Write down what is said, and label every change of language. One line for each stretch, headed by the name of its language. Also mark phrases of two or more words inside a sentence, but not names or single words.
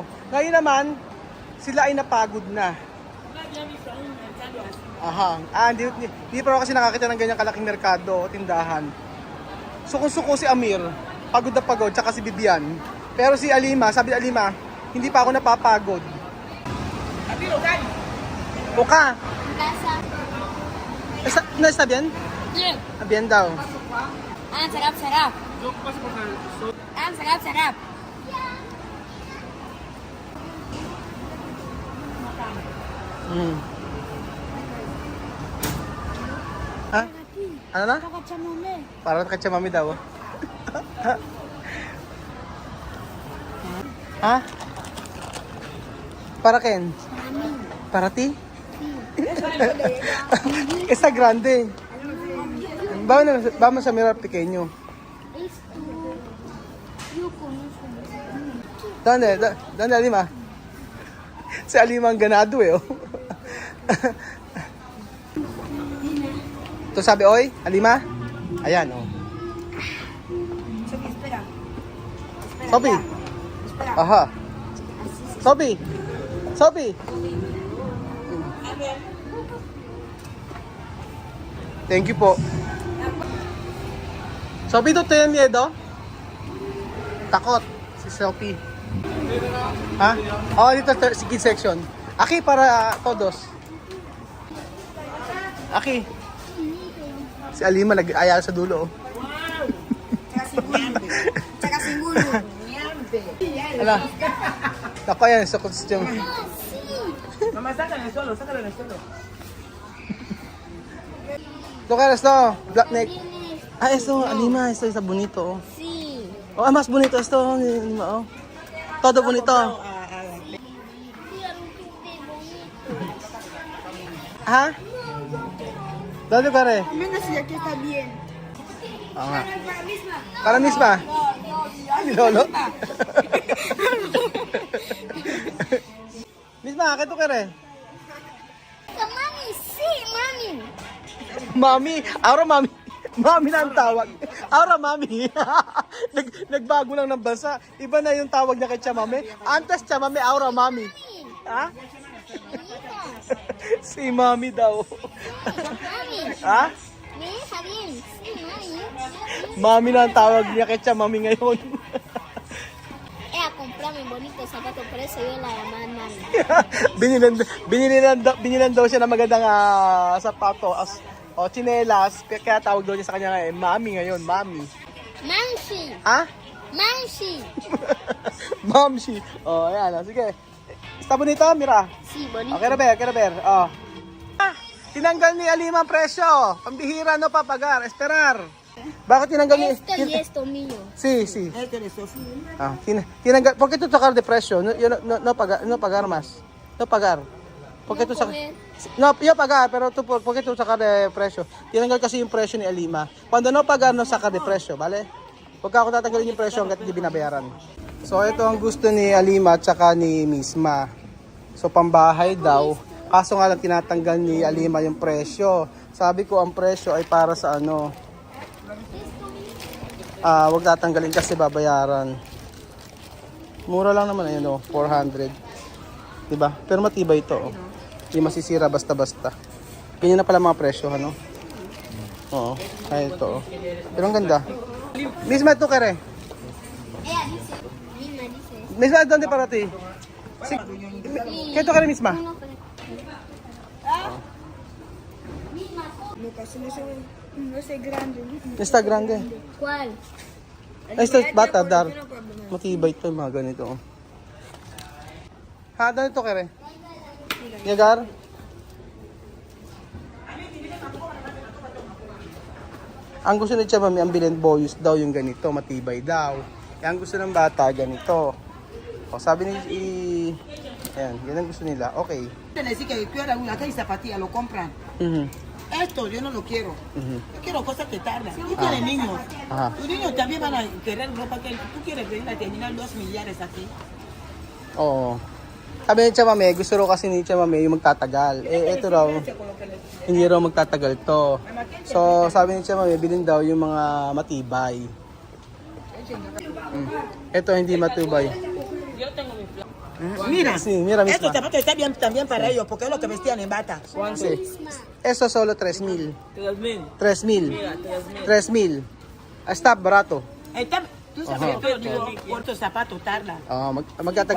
Filipino: Ngayon naman, sila ay napagod na. Aha. Hindi pa ako kasi nakakita ng ganyang kalaking merkado o tindahan. Suko-suko si Amir, pagod na pagod, tsaka si Bibian. Pero si Alima, sabi ni Alima, hindi pa ako napapagod.
Spanish: Oka. No está bien? Bien.
Filipino: Bien daw. Sarap, sarap. Sarap, sarap. Ha? Ano na?
Spanish: Para chamome.
Filipino: Para kay mami daw. Ha?
Spanish: Para Ken? Para ti? Esa grande. Vamos a mirar pequeño. Esto. Yo conozco.
Filipino: ¿Dónde Alima? Si Alima ang ganado eh. Oh. Ito sabi, oy, Alima? Ayan, oh.
Spanish: Espera. Sophie. Aha. Sophie.
English: Sophie. Thank you po.
Spanish: Sophie, ¿tú tienes miedo?
Filipino: Takot. Si Sophie. Ha? Oh, dito si
English: kids section.
Spanish: Aki para todos. Aki.
Filipino: Si Alima nag-ayala sa dulo. Oh. Tsaka si Mulu. Ala. Ako yan sa costume.
Spanish: Mamá, sácalo en el suelo. Lo que esto,
English: black neck.
Spanish: Ah, esto, Alima, esto está bonito. Oh. Sí. Oh, más bonito esto, Alima. Oh. Todo bonito. ¿Ah? ¿Dónde pare? Menos si aquí está bien.
Filipino: Oo nga.
Spanish: Para misma.
Filipino: Ni Lolo. Misma, kaya to kere. Mami,
Spanish: sí, mami.
Filipino: Mami, ahora mami. Mami na ang tawag. Ahora mami. Nagbago lang ng bansa. Iba na yung tawag niya kay Chamame.
Spanish: Antes Chamame, ahora mami.
Filipino: Ha? Si mami daw. Mami. Ha?
Spanish: Me deja bien. Sí, mami.
Filipino: Mami na ang tawag niya kay Chamame ngayon.
Spanish: Ella comprame bonito zapato, por eso yo la llaman mami.
Filipino: Binilan daw siya ng magandang sapatos o tsinelas, kaya tawag daw niya sa kanya ngayon, mami ngayon, mami. Manshi. Ha? Manshi. Mamshi. Oh, ayan. Sige.
Spanish: Está bonito, mira. Sí, bonito.
English: Okay, Robert. Oh.
Filipino: Tinanggal ni Alima ang presyo. Pambihira,
Spanish: no papagar. Esperar.
Filipino: Bakit tinanggal ni...
Spanish: Esto y esto mío.
Filipino: Sí. Tinanggal.
Spanish: ¿Por qué tú sacar de precio? No pagar más. No pagar. ¿Por qué tú sacar? No, yo pagar, pero tú, ¿por qué tú sacar de presyo?
Filipino: Tinanggal kasi yung presyo ni Alima.
Spanish: Cuando no pagar, no sacar de presyo, ¿vale?
Filipino: Huwag ako tatanggalin yung presyo hanggat hindi binabayaran. So, ito ang gusto ni Alima at saka ni Misma. So, pambahay daw. Kaso nga lang tinatanggal ni Alima yung presyo. Sabi ko, ang presyo ay para sa ano. Huwag tatanggalin kasi babayaran. Mura lang naman, ayun o, 400. Diba? Pero matibay ito, oh. Hindi masisira basta-basta. Ganyan na pala mga presyo, ano? Oo, ay ito, oh. Pero ang ganda. Misma, ito kere.
Spanish: Ella dice, misma dice. Misma, ¿dónde para ti? ¿Qué ito kere, Misma? Lucas, no sé grande. Está grande. ¿Cuál?
Filipino: Ay, ito, bata, dar. Matibay ito, yung mga ganito, oh.
Spanish: Ha, ¿dónde ito kere? Llegar?
Filipino: Ang gusto ni Chamami, ang bilhin boyos daw yung ganito, matibay daw. Ang gusto ng bata, ganito. O, sabi ni, ayan, yan ang gusto nila. Okay.
Spanish: Quiere decir que quiero una y zapatilla, lo compran. Mhm. Esto yo no lo quiero. Mhm. Yo quiero cosas que tardan. Tú tienes niños. Ajá. Tus niños también van a querer ropa que tú quieres venir a terminar 2 millares aquí.
Filipino: Oo. Sabi ni Chamami, gusto raw kasi ni Chamami yung magtatagal. Eh, ito raw, hindi raw magtatagal to. So, sabi ni Chamami, bilhin daw yung mga matibay. Ito hindi matibay.
Spanish: Mira, Sí, mira misma. estos zapatos están bien también para ellos, porque es lo que vestían en bata. Sí. Eso solo 3,000. 3,000. 3,000. Mira, 3,000. 3,000. Está barato. Tú sabes que yo digo, cuántos zapatos tardan.
Filipino: Magtatagal